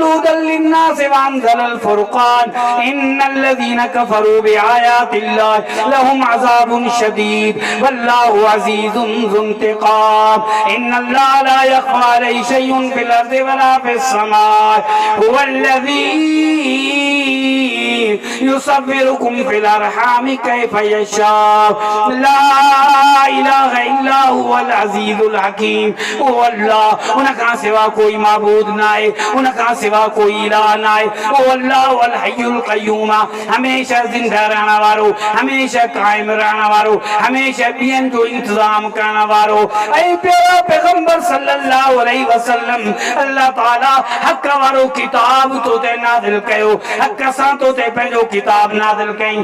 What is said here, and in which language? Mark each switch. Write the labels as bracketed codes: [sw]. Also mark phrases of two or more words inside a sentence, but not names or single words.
[ar] هدى للناس وأنزل الفرقان إن الذين كفروا بآيات الله لهم عذاب شديد والله عزيز ذو انتقام إن الله لا يخفى عليه شيء في الأرض ولا في السماء هو الذي يصوركم في الأرحام كيف يشاء لا إله إلا هو العزيز الحكيم. [sd] ओ अल्लाह, उन खां सिवा कोई माबूद न आहे, उन खां सिवा कोई इलाह न आहे। [ar] ओ الله والحي القيوم, [sd] हमेशा ज़िंदा रहण वारो, हमेशा क़ाइम रहण वारो, हमेशा ॿियनि जो इंतज़ाम करण वारो। ऐं प्यारा पैगंबर [ar] صلى الله عليه وسلم, [sd] अल्लाह ताला हक़ वारो किताब तो ते नाज़िल कयो, हक़ सां तो ते पंहिंजो किताब नाज़िल कई।